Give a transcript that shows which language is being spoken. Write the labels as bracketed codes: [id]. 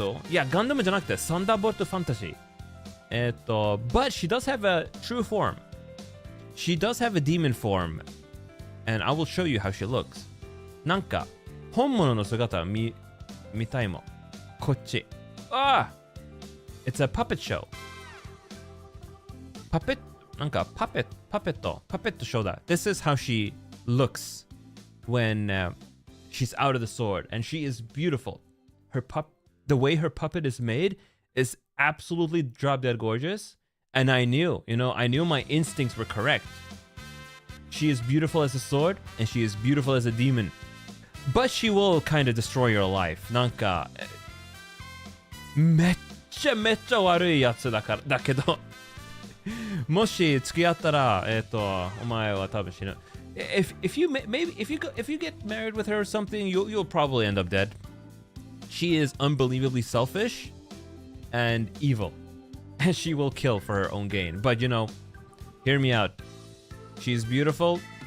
[en] Yeah, Gundam [ja] じゃなくて [en] Thunderbolt Fantasy. But she does have a true form. She does have a demon form. And I will show you how she looks. [ja] なんか本物の姿見たいもん。こっち。 [en] Ah! It's a puppet show. Puppet? [ja] なんかパペット [en] show that. This is how she looks when she's out of the sword, and she is beautiful. The way her puppet is made is absolutely drop dead gorgeous, and I knew my instincts were correct. She is beautiful as a sword, and she is beautiful as a demon. But she will kind of destroy your life. [ja] なんかめっちゃ悪いやつだけどもし付き合ったらお前は多分死ぬ。 [en] If you get married with her or something, you'll probably end up dead. She is unbelievably selfish and evil, and she will kill for her own gain. But hear me out. She's beautiful.